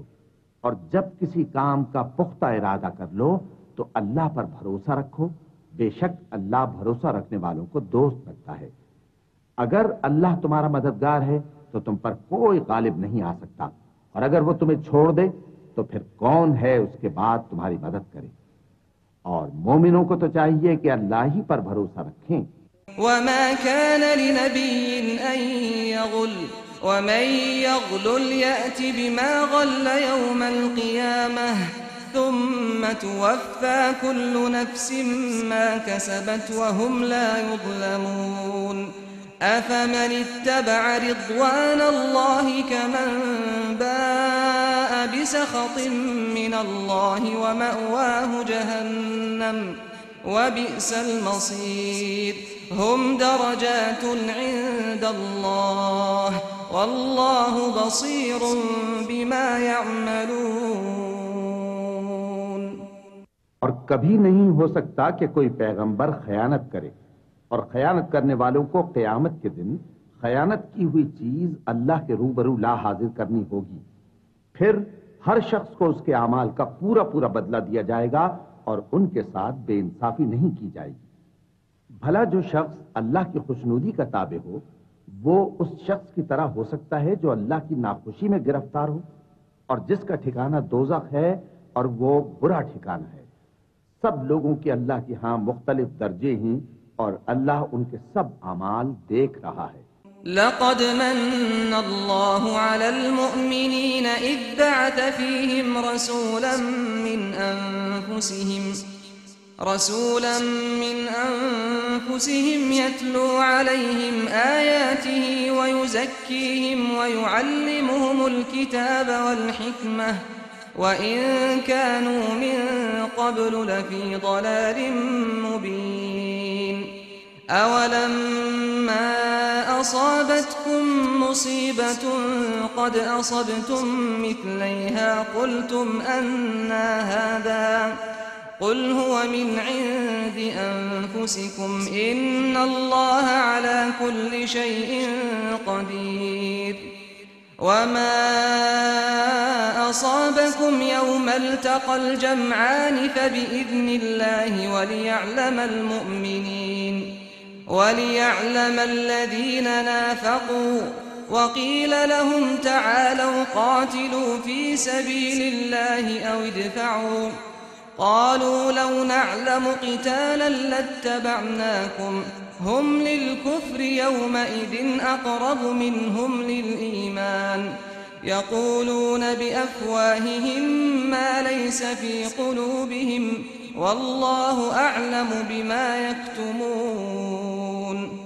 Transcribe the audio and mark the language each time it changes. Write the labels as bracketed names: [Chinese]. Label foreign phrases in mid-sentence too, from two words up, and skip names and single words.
[Urdu] اور جب کسی کام کا پختہ ارادہ کر لو تو اللہ پر بھروسہ رکھو، بیشک اللہ بھروسہ رکھنے والوں کو دوست رکھتا ہے. اگر اللہ تمہارا مددگار ہے تو تم پر کوئی غالب نہیں آ سکتا، اور اگر وہ تمہیں چھوڑ دے تو پھر کون ہے اس کے بعد تمہاری مدد کرے. اور مومنوں کو تو چاہیے کہ اللہ ہی پر بھروسہ رکھیں. [Arabic] وما كان لنبي أن يغل ومن يغلل يأت بما غل يوم القيامة ثم توفى كل نفس ما كسبت وهم لا يظلمون. أفمن اتبع رضوان الله كمن باء بسخط من الله ومأواه جهنم وبئس المصير. هم درجات عند الله والله بصير بما يعملون. [Urdu] اور کبھی نہیں ہو سکتا کہ کوئی پیغمبر خیانت کرے، اور خیانت کرنے والوں کو قیامت کے دن خیانت کی ہوئی چیز اللہ کے روبرو لا حاضر کرنی ہوگی. پھر ہر شخص کو اس کے اعمال کا پورا پورا بدلہ دیا جائے گا اور ان کے ساتھ بے انصافی نہیں کی جائے گی. بھلا جو شخص اللہ کی خوشنودی کا تابع ہو وہ اس شخص کی طرح ہو سکتا ہے جو اللہ کی ناخوشی میں گرفتار ہو، اور جس کا ٹھکانا دوزخ ہے اور وہ برا ٹھکانا ہے. سب لوگوں کے اللہ کے یہاں مختلف درجے ہیں اور اللہ ان کے سب اعمال دیکھ رہا ہے. [Arabic] لقد من الله على المؤمنين إذ بعث فيهم رسولا من أنفسهم يتلو عليهم آياته ويزكيهم ويعلمهم الكتاب والحكمة وإن كانوا من قبل لفي ضلال مبين. أولما أصابتكم مصيبة قد أصبتم مثليها قلتم أنى هذا قل هو من عند أنفسكم إن الله على كل شيء قدير. وما أصابكم يوم التقى الجمعان فبإذن الله وليعلم المؤمنين وليعلم الذين نافقوا وقيل لهم تعالوا قاتلوا في سبيل الله أو ادفعوا قالوا لو نعلم قتالا لاتبعناكم هم للكفر يومئذ أقرب منهم للإيمان يقولون بأفواههم ما ليس في قلوبهم والله أعلم بما يكتمون.